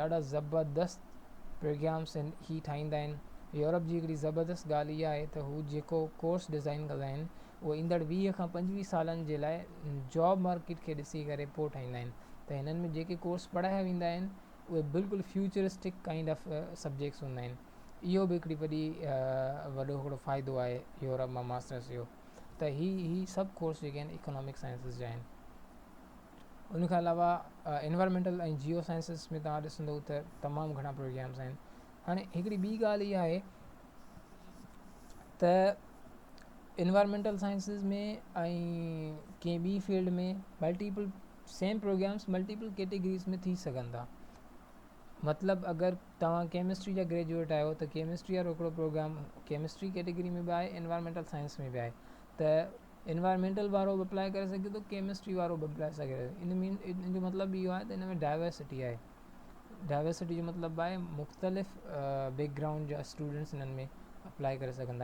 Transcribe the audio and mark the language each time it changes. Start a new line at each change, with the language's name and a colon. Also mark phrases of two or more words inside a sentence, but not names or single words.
Sindhi: ॾाढा ज़बरदस्त प्रोग्राम्स ही ठाहींदा आहिनि। यूरोप जी हिकिड़ी ज़बरदस्त ॻाल्हि इहा आहे त हू जेको कोर्स डिज़ाइन कंदा आहिनि उहो ईंदड़ 20 खां 25 सालनि जे लाइ
English: job market
Sindhi: खे ॾिसी करे पोइ ठाहींदा आहिनि। त हिननि में जेके कोर्स पढ़ाया वेंदा आहिनि उहे बिल्कुलु
English: futuristic kind of subjects
Sindhi: हूंदा आहिनि। इहो बि हिकिड़ी वॾो हिकिड़ो फ़ाइदो आहे यूरोप मां मास्टर्स जो। त ही सभु कोर्स जेके आहिनि
English: economic sciences
Sindhi: जा आहिनि। उन खां अलावा एनवायरमेंटल ऐं
English: geo sciences
Sindhi: में तव्हां ॾिसंदो त तमामु घणा प्रोग्राम्स आहिनि। हाणे हिकिड़ी ॿी ॻाल्हि इहा आहे त
English: environmental sciences
Sindhi: में ऐं कंहिं ॿी फील्ड में
English: multiple same programs multiple categories
Sindhi: में थी सघनि था। मतिलबु अगरि तव्हां केमिस्ट्री जा ग्रेजुएट आहियो त केमिस्ट्री वारो हिकिड़ो प्रोग्राम
English: chemistry category
Sindhi: में बि आहे,
English: environmental science
Sindhi: में बि आहे। त एनवायरमेंटल वारो बि अप्लाई करे सघे थो, केमिस्ट्री वारो बि अप्लाई सघे थो। इन जो मतिलबु इहो आहे त हिन में डाइवर्सिटी आहे। डाइवर्सिटी जो मतिलबु आहे मुख़्तलिफ़ बैकग्राउंड जा स्टूडेंट्स हिननि में अप्लाई करे सघंदा।